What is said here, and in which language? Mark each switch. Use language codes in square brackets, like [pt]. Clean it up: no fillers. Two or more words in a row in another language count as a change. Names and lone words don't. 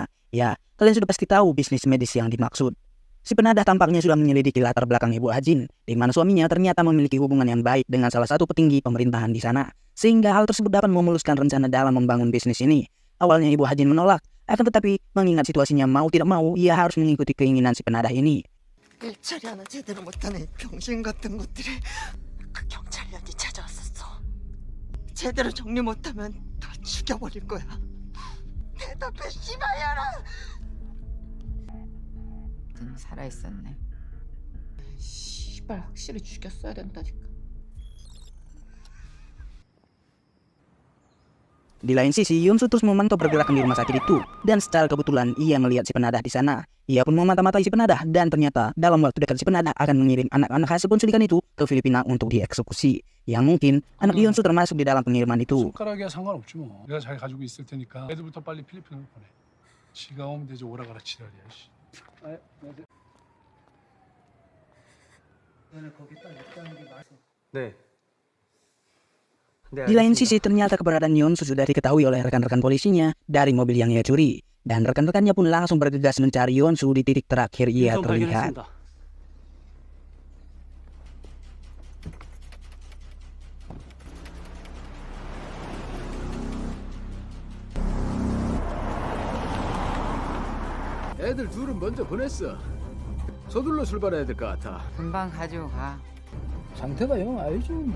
[id] Ya, kalian sudah pasti tahu bisnis medis yang dimaksud. Si penadah tampaknya sudah menyelidiki latar belakang Ibu Ajin, di mana suaminya ternyata memiliki hubungan yang baik dengan salah satu petinggi pemerintahan di sana, sehingga hal tersebut dapat memuluskan rencana dalam membangun bisnis ini. Awalnya Ibu Ajin menolak, akan tetapi mengingat situasinya mau tidak mau, ia harus mengikuti keinginan si penadah ini. [ko] 일처리 하나 제대로 못하는 병신 같은 것들이 그 경찰년이 찾아왔었어. 제대로 정리 못하면 다 죽여버릴 거야. 대답해 씨발년아. 넌 살아있었네. 씨발 확실히 죽였어야 된다니까. [id] Di lain sisi, Yonsu terus memantau pergerakan di rumah sakit itu, dan secara kebetulan ia melihat si penadah di sana. Ia pun memata-matai si penadah, dan ternyata dalam waktu dekat si penadah akan mengirim anak-anak hasil penculikan itu ke Filipina untuk dieksekusi. Yang mungkin anak Yonsu termasuk di dalam pengiriman itu. [ko] 손가락이야 상관없지 뭐. 내가 잘 가지고 있을 테니까 애들부터 빨리 필리핀으로 보내. 지가 오면 되지 오라가라 지랄이야. 씨. 네. [id] Di lain sisi, ternyata keberadaan Yeonsu sudah diketahui oleh rekan-rekan polisinya dari mobil yang ia curi. Dan rekan-rekannya pun langsung bergegas mencari Yeonsu di titik terakhir ia terlihat. [ko] 애들 둘은 먼저 보냈어. 서둘러 출발해야 될 것 같아. 금방 가지고 가. 상태가 영 아주 좋은데.